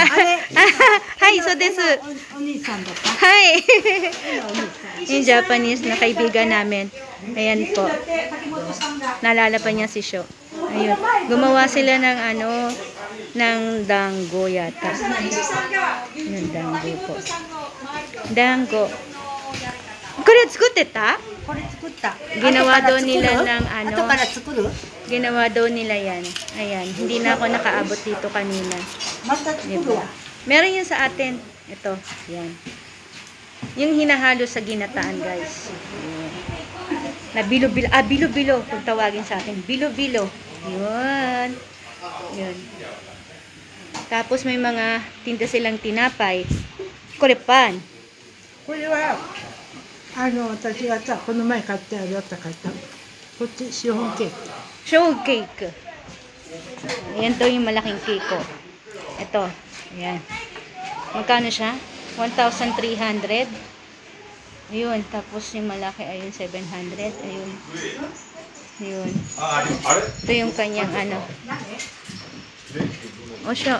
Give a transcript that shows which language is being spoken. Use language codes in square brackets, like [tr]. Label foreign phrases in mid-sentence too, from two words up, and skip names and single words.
[ja] Hi, そうです. Hi. [tl] Yung Japanese na kaibigan namin. Ayan po. Naalala pa niya si Sho. Ayun. Gumawa sila ng ng dango yata. Yung dango po. Dango. [ja] これ作った? [tl] Ginawa daw nila ng ginawa daw nila yan. Ayan. Hindi na ako nakaabot dito kanina. Diba? Meron yan sa atin. Ito. Yan. Yung hinahalo sa ginataan, guys. Ayan. Na bilo-bilo. Bilo-bilo. Kung tawagin sa atin. Bilo-bilo. Yun. Yun. Tapos may mga tinda silang tinapay. Korepan. [ja] これは私がさこの前買ったやつ買ったこっちシフォンケーキ [en] Show cake. [tl] Ayan to yung malaking cake ko. Ito. Ayan. Magkano siya? 1,300. Ayun. Tapos yung malaki ayun 700. Ayun. Ayun. Ito yung kanyang O siya.